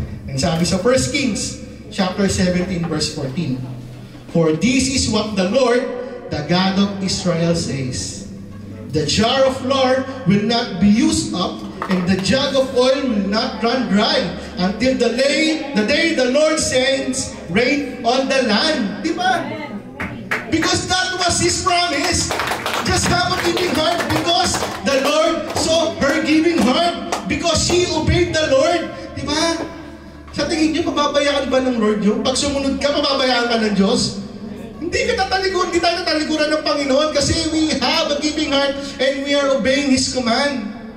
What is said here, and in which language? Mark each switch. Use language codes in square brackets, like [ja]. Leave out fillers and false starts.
[en] And sabi sa 1 Kings chapter 17 verse 14, for this is what the Lord, the God of Israel says, the jar of flour will not be used up and the jug of oil will not run dry until the day the Lord sends rain on the land. Diba? Because that was His promise. Just have a giving heart because the Lord saw her giving heart because she obeyed the Lord. [tl] Diba? Sa tingin niyo, pababayaan ba ng Lord yun? Pag sumunod ka, pababayaan ka ng Diyos? Hindi tayo tatalikuran ng Panginoon kasi [en] we have a giving heart and we are obeying His command.